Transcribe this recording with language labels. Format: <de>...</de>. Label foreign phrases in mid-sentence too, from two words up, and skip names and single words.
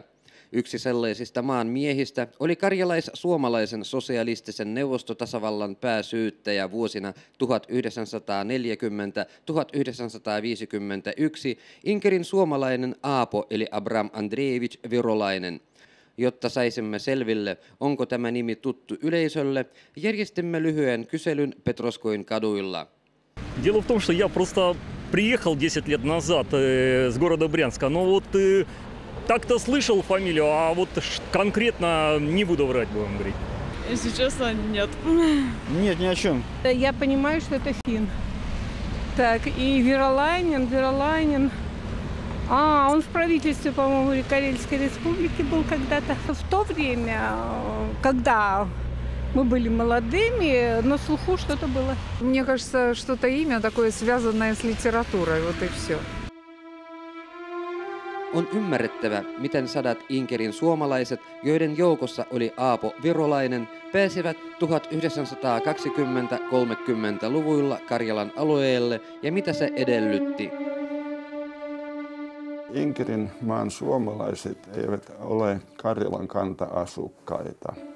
<fi>Yksi sellaisista maan miehistä oli karjalais-suomalaisen sosialistisen neuvostotasavallan pääsyyttäjä vuosina 1940-1951 Inkerin suomalainen Aapo eli Abram Andreevich Virolainen. Jotta saisimme selville, onko tämä nimi tuttu yleisölle, järjestimme lyhyen kyselyn Petroskoin kaduilla.</fi> <ru>Дело в том, что я просто приехал 10 лет назад с города Брянска, но вот так-то слышал фамилию, а вот конкретно не буду врать, будем говорить. Если честно, нет. Нет, ни о чем. Я понимаю, что это фин. Так, и Virolainen. Он в правительстве, по-моему, Карельской республики был когда-то. В то время, когда мы были молодыми, на слуху что-то было. Мне кажется, что-то имя такое связанное с литературой, вот и все.</ru> <fi>On ymmärrettävä, miten sadat Inkerin suomalaiset, joiden joukossa oli Aapo Virolainen, pääsivät 1920-30-luvuilla Karjalan alueelle ja mitä se edellytti. Inkerin maan suomalaiset eivät ole Karjalan kanta-asukkaita.</fi>